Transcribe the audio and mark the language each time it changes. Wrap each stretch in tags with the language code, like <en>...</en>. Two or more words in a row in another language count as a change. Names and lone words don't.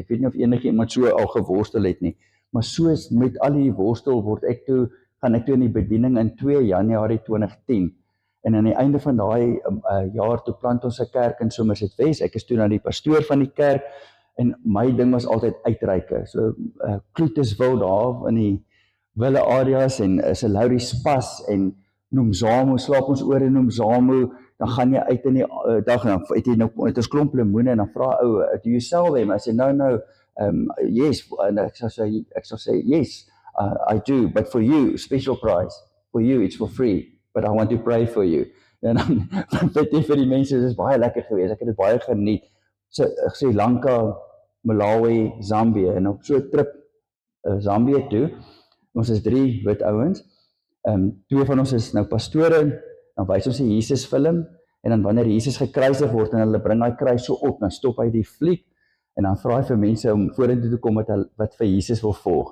<af>Ek weet nie of enige iemand so al geworstel het nie, maar soos met al die worstel gaan ek toe in die bediening in 2 Januarie 2010, en aan die einde van daai jaar toe plant ons 'n kerk in Somerset West, ek is toe na die pastoor van die kerk, en my ding was altyd uitreike, so Kloetuswil daar in die wille areas, en Laurie Spas, en Nomzamo, slaap ons oor in Nomzamo, dan gaan jy uit in die dag, en dan het jy nou, het ons klomp lemoene, en dan vra ou,</af> <en>do you sell them? I say, no, yes,</en> <af>en ek sal sê,</af> <en>yes, I do, but for you, special price, for you, it's for free, but I want to pray for you.</en> <af>En dan bid jy vir die mense, dit is baie lekker geweest, ek het dit baie geniet, Sri Lanka, Malawi, Zambia, en op so 'n trip Zambia toe, ons is 3 wit ouens, 2 van ons is nou pastore, dan wys ons die Jesus film, en dan wanneer Jesus gekruisig word, en hulle bring daai kruis so op, dan stop hy die fliek, en dan vra hy vir mense om vorentoe te kom wat vir Jesus wil volg.</af>